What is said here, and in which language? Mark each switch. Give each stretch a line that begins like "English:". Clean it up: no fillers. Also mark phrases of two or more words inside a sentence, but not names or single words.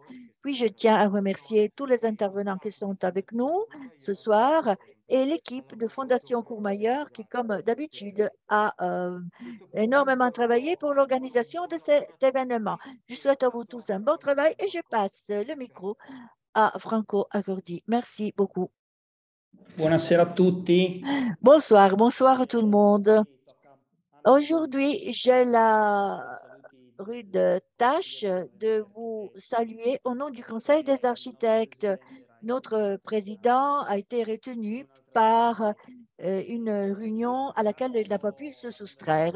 French: Puis, je tiens à remercier tous les intervenants qui sont avec nous ce soir et l'équipe de Fondation Courmayeur qui, comme d'habitude, a énormément travaillé pour l'organisation de cet événement. Je souhaite à vous tous un bon travail et je passe le micro à Franco Accordi. Merci beaucoup.
Italian: Buonasera a tutti.
French: Bonsoir, bonsoir à tout le monde. Aujourd'hui, j'ai la rude tâche de vous saluer au nom du Conseil des architectes. Notre président a été retenu par une réunion à laquelle il n'a pas pu se soustraire.